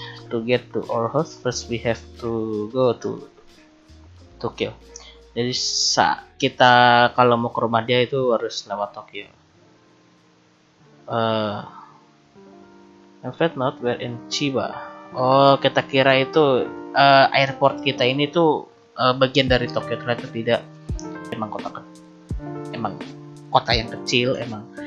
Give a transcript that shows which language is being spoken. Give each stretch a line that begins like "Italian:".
English: To get to our house first we have to go to Tokyo.
Indonesian: Jadi kita kalau mau ke rumah dia itu harus lewat Tokyo.
English: In fact not we're in Chiba.
Indonesian: Oh, kita kira itu airport kita ini tuh bagian dari Tokyo, ternyata tidak. Emang kota yang kecil emang.